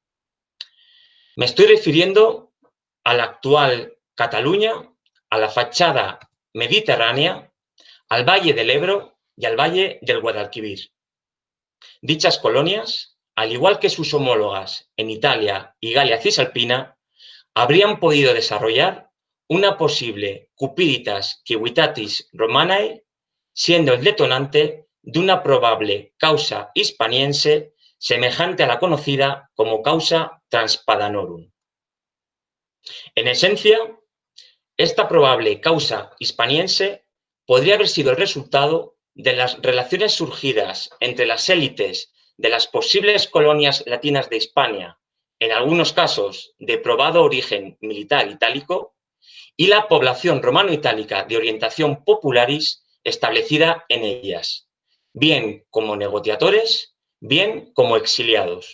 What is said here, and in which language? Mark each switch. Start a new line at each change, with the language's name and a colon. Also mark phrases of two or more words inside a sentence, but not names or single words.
Spanish: Me estoy refiriendo a la actual Cataluña, a la fachada mediterránea, al Valle del Ebro y al Valle del Guadalquivir. Dichas colonias, al igual que sus homólogas en Italia y Galia Cisalpina, habrían podido desarrollar una posible
Latin: cupiditas civitatis romanae,
Spanish: siendo el detonante de una probable causa hispaniense semejante a la conocida como causa Transpadanorum. En esencia, esta probable causa hispaniense podría haber sido el resultado de las relaciones surgidas entre las élites de las posibles colonias latinas de Hispania, en algunos casos de probado origen militar itálico, y la población romano-itálica de orientación popularis establecida en ellas, bien como negociadores, bien como exiliados.